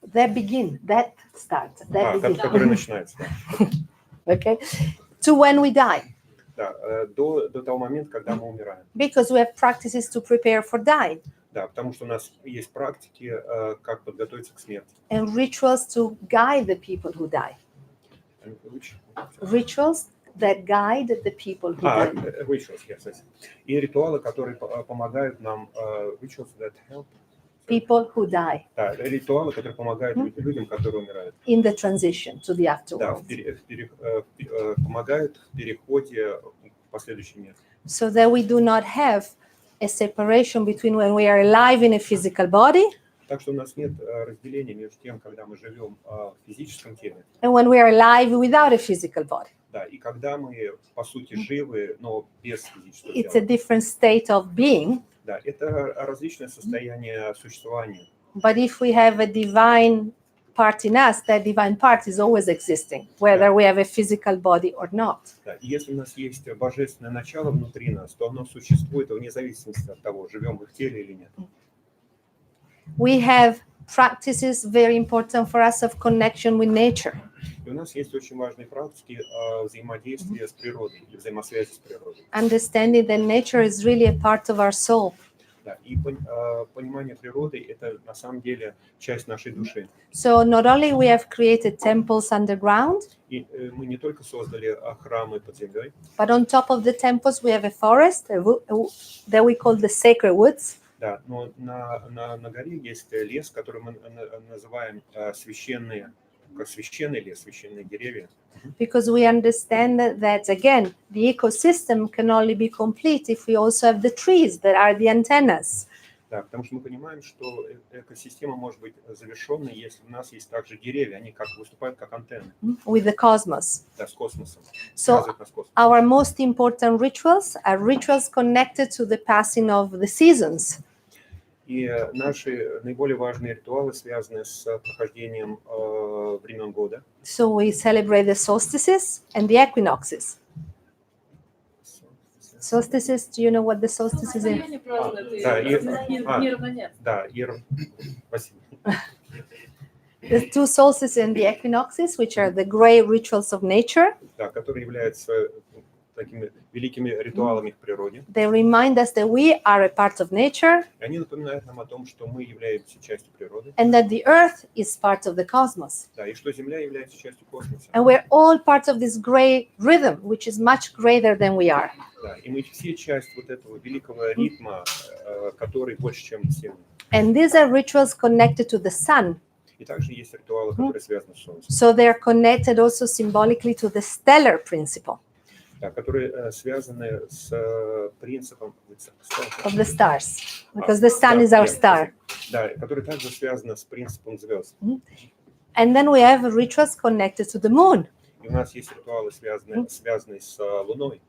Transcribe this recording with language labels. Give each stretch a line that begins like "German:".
English: That begin, that start, that begin.
Russian: Которые начинаются, да.
English: Okay, to when we die,
Russian: Да, до того момента, когда мы умираем.
English: because we have practices to prepare for dying
Russian: Да, потому что у нас есть практики, как подготовиться к смерти.
English: and rituals to guide the people who die. Rituals that guide the people who die. Rituals, yes.
Russian: И ритуалы, которые помогают нам,
English: rituals that help. People who die
Russian: Да, ритуалы, которые помогают людям, которые умирают.
English: in the transition to the
Russian: Да,
English: afterworld.
Russian: помогают в переходе в последующий мир.
English: So that we do not have a separation between when we are alive in a physical body
Russian: Так что у нас нет разделения между тем, когда мы живем в физическом теле,
English: and when we are alive without a physical body.
Russian: да, и когда мы, по сути, живы, но без физического
English: It's a
Russian: тела.
English: different state of being.
Russian: Да, это различное состояние существования.
English: But if we have a divine part in us, that divine part is always existing, whether we have a physical body or not.
Russian: Да, и если у нас есть божественное начало внутри нас, то оно существует вне зависимости от того, живем мы в теле или нет.
English: We have practices very important for us of connection with nature.
Russian: И у нас есть очень важные практики взаимодействия с природой, или взаимосвязи с природой.
English: Understanding that nature is really a part of our soul.
Russian: Да, и понимание природы – это на самом деле часть нашей души.
English: So not only we have created temples underground,
Russian: И мы не только создали храмы под землей,
English: but on top of the temples we have a forest that we call the sacred woods.
Russian: да, но на горе есть лес, который мы называем священный лес, священные деревья.
English: Because we understand that again, the ecosystem can only be complete if we also have the trees that are the antennas.
Russian: Да, потому что мы понимаем, что экосистема может быть завершенной, если у нас есть также деревья, они выступают как антенны,
English: With the cosmos.
Russian: да, с космосом,
English: So
Russian: связывают нас с космосом.
English: our most important rituals are rituals connected to the passing of the seasons.
Russian: И наши наиболее важные ритуалы связаны с прохождением времен года.
English: So we celebrate the solstices and the equinoxes. Solstices, do you know what the solstices is?
Russian: Спасибо.
English: The two solstices and the equinoxes, which are the great rituals of nature.
Russian: Да, которые являются такими великими ритуалами в природе.
English: They remind us that we are a part of nature
Russian: И они напоминают нам о том, что мы являемся частью природы,
English: and that the earth is part of the cosmos.
Russian: да, и что Земля является частью космоса.
English: And we're all part of this great rhythm, which is much greater than we are.
Russian: Да, и мы все часть вот этого великого ритма, который больше, чем все.
English: And these are rituals connected to the sun.
Russian: И также есть ритуалы, которые связаны с Солнцем,
English: So they're connected also symbolically to the stellar principle
Russian: да, которые связаны с принципом
English: of the stars, because the sun is our star.
Russian: Да, которые также связаны с принципом звезд.
English: And then we have rituals connected to the moon,
Russian: И у нас есть ритуалы, связанные с Луной,